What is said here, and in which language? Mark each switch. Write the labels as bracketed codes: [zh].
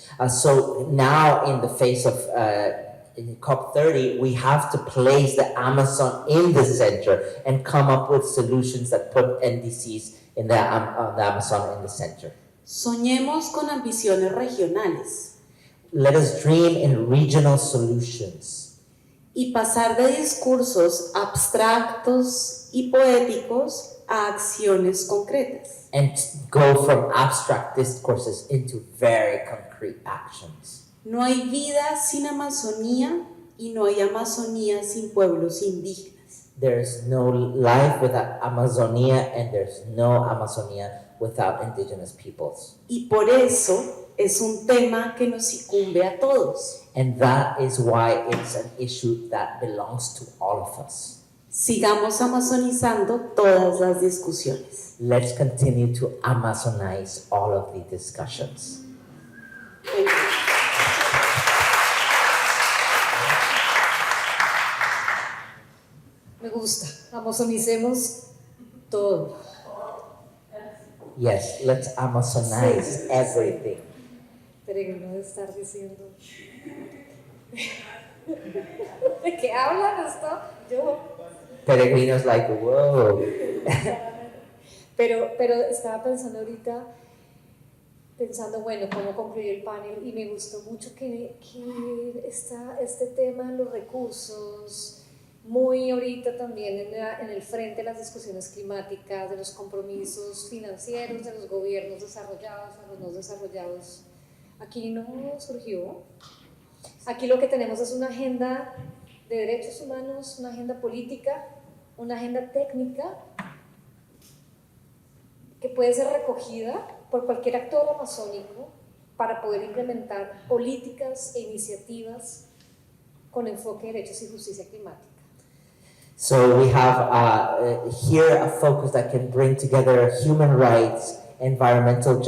[en] So now in the face of in COP30, we have to place the Amazon in the center and come up with solutions that put NDCs in the Amazon in the center. [es] Soñemos con ambiciones regionales. [en] Let us dream in regional solutions. [es] Y pasar de discursos abstractos y poéticos a acciones concretas. [en] And go from abstract discourses into very concrete actions. [es] No hay vida sin Amazonía y no hay Amazonía sin pueblos indígenas. [en] There's no life without Amazonia, and there's no Amazonia without indigenous peoples. [es] Y por eso es un tema que nos incumbe a todos. [en] And that is why it's an issue that belongs to all of us. [es] Sigamos amazonizando todas las discusiones. [en] Let's continue to Amazonize all of the discussions. Thank you. [es] Me gusta. Amazonicemos todo. [en] Yes, let's Amazonize everything. [es] Peregrino de estar diciendo. ¿De qué hablan esto? Yo. [en] Peregrinos like, whoa. [es] Pero estaba pensando ahorita, bueno, cómo concluir el panel, y me gustó mucho que este tema de los recursos, muy ahorita también en el frente de las discusiones climáticas, de los compromisos financieros de los gobiernos desarrollados a los no desarrollados, aquí no surgió. Aquí lo que tenemos es una agenda de derechos humanos, una agenda política, una agenda técnica que puede ser recogida por cualquier actor amazónico para poder implementar políticas e iniciativas con enfoque de derechos y justicia climática. [en] So we have here a focus that can bring together human rights, environmental justice,